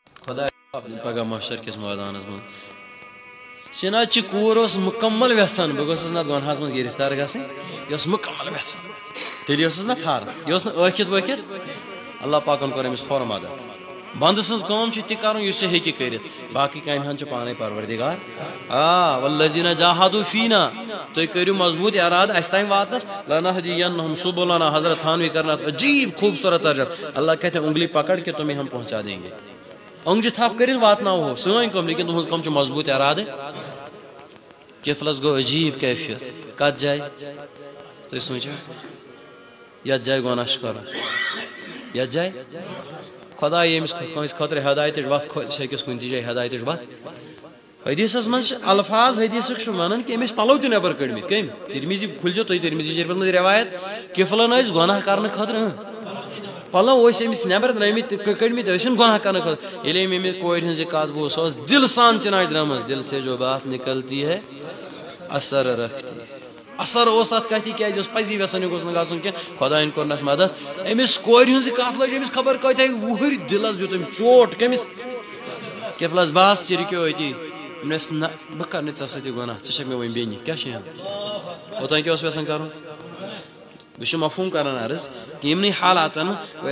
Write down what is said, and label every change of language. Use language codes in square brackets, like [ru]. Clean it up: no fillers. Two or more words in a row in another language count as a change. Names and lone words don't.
[ks] خدا پگہ محشر کس میدانس من چنا کور مکمل ویسان بہ گوس نا گناہس من گرفتار گھن یہ مکمل ویسان تیل نا تھار یہ ٲکھِتھ وٲکھِتھ اللہ پاکن کور أمِس فوراً مدد بند سٕنٛز کٲم چھِ تہِ کرُن یُس یہِ ہیٚکہِ کٔرِتھ باقٕے کامہِ ہن چھُ پانے پروردگار [ar] والذین جاہدوا فینا [ks] تُہۍ کٔرِو مضبوط ارادٕ اَسہِ تام واتنس [ar] لنہدینہم سبلنا [ks] حضرت تھانوی کرنا عجیب خوبصورت ترجمہ [ur] اللہ کہتے ہیں انگلی پکڑ کے تمہیں ہم پہنچا دیں گے [ks] انگجہِ تھپ کٔرِتھ واتناو ہو سٲنۍ کٲم لیکن تُہنٛز کٲم چھِ مضبوط ارادٕ کفلس گوٚو عجیب کیفیت کتھ جایہِ تُہۍ سوٗنٛچِو یتھ جایہِ گۄناہ چھُ کرُن یتھ جایہِ خدا ییٚمِس کٲنٛسہِ خٲطرٕ ہدایتٕچ وتھ کھولہِ سُہ ہیٚکٮ۪س کُنہِ تہِ جایہِ ہدایتٕچ وتھ حدیثس منٛز چھِ الفاظ حدیثُک چھُ ونان کہ أمۍ ٲسۍ پلو تہِ نٮ۪بر کٔڑمٕتۍ کٔمۍ ترمیزی کھُلزیو تُہۍ ترمیزی شریفس منٛز رٮ۪وایت کفلن ٲسۍ گۄناہ کرنہٕ خٲطرٕ پلو ٲسۍ أمِس نٮ۪بر ترٲمٕتۍ کٔڑمٕتۍ ٲسِن گۄناہ کرنہٕ خٲطرٕ ییٚلہِ أمۍ أمِس کورِ ہٕنٛز یہِ کتھ بوٗز سۄ ٲس دل سان چناچ درٛامٕژ [ur] دل سے جو بات نکلتی ہے اثر رکھتی ہے [ks] اثر اوس تتھ کتھِ کیازِ اوس پزی یژھان یہِ گوٚژھ نہٕ گژھُن کینٛہہ خۄدایَن کوٚرنس مدد أمِس کورِ ہٕنٛز یہِ کتھ لٔج أمِس خبر کۭتیاہ وُہٕرۍ دلس دیُت أمۍ چوٹ کٔمِس کفلس بس ژٕ رُکیو أتی دوٚپنس نہ بہٕ کرٕ نہٕ ژےٚ سۭتۍ یہِ گۄناہ ژٕ چھکھ مےٚ وۄنۍ بیٚنہِ کیٛاہ چھِ اوٚتام کیٛاہ اوس یژھان کرُن بہٕ چھُس مفہوٗم کران عرض کہِ یِمنٕے حالاتن ژٕ